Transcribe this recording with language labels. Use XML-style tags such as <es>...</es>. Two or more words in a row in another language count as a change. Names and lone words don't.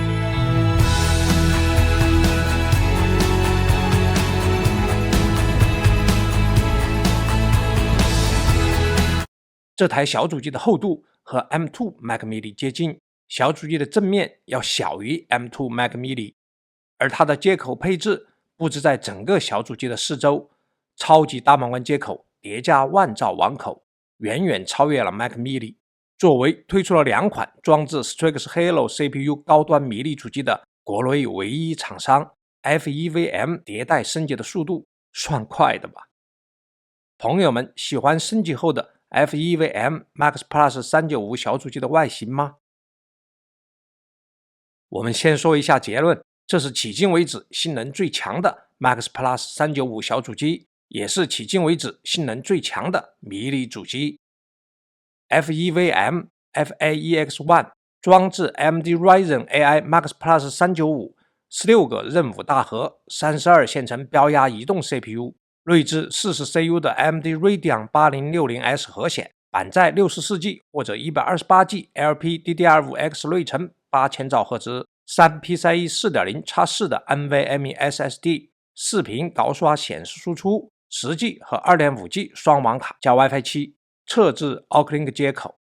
<zh>这台小主機的厚度和 M2 Mac mini 接近，小主機的正面要小於 M2 Mac mini， 而它的接口配置布置在整個小主機的四周，超級大滿貫接口疊加萬兆網口，遠遠超越了 Mac mini。作為推出了2款裝置 Strix Halo CPU 高端迷你主機的國內唯一廠商 ，FEVM 迭代升級的速度算快的吧？朋友們喜歡升級後的 FEVM Max Plus 395小主機的外形嗎？我們先說一下結論，這是迄今為止性能最強的 Max Plus 395小主機，也是迄今為止性能最強的迷你主機。FEVM FAEX1 裝置 AMD Ryzen AI Max Plus 395 16 個任務大核32線程標壓移動 CPU， 內置40CU 的 AMD Radeon 8060S 核顯，板載 64G 或者 128G LPDDR5X 內存8000兆赫茲，3 PCIe 4.0x4 的 NVMe SSD， 4屏高刷顯示輸出， 10G 和 2.5G 雙網卡加 WiFi 7，側置 Auxlink 接口。</zh>